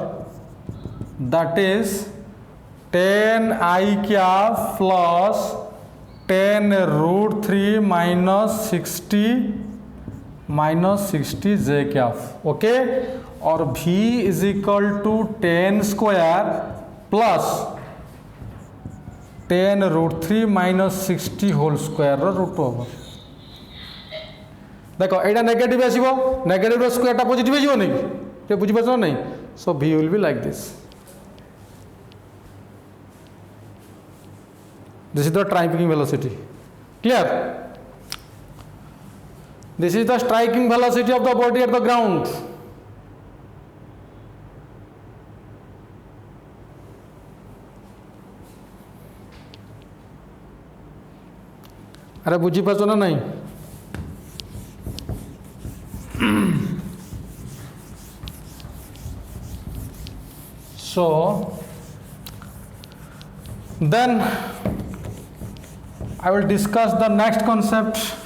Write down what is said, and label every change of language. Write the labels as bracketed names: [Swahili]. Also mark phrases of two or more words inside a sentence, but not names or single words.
[English] That is 10 I cap plus 10 root 3 minus 60 j cap. Okay, और v is equal to 10 square plus 10 root 3 minus 60 whole square root over. [Assamese] দেখো এটা নেগেটিভ আহিব, নেগেটিভৰ স্কোৱাৰটো পজিটিভ আহিব নে তে বুজি পাইছা নে. [English] सो v will be like this. This is the striking velocity. Clear? This is the striking velocity of the body at the ground. [Assamese] অৰে বুজি পাইছা না নে. So then I will discuss the next concept.